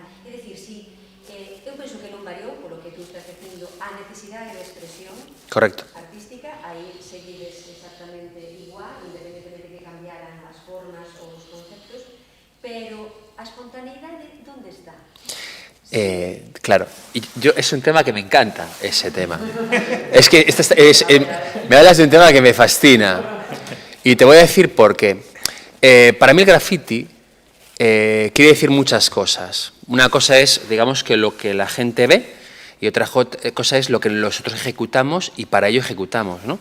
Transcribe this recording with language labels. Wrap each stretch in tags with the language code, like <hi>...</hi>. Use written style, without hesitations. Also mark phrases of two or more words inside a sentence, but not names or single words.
<gl>É dicir, si eu penso que non variou, polo que tú estás dicindo, a necesidade de expresión Correcto. artística, aí seguides exactamente igual, independentemente que cambiaran as formas ou os conceptos, pero a espontaneidade, onde está?</gl> <es>Claro, y es un tema que me encanta, ese tema. Es que me hablas de un tema que me fascina. Y te voy a decir por qué. Para mí el graffiti quiere decir muchas cosas. Una cosa es, digamos, que lo que la gente ve y otra cosa es lo que nosotros ejecutamos y para ello ejecutamos, ¿no?</es>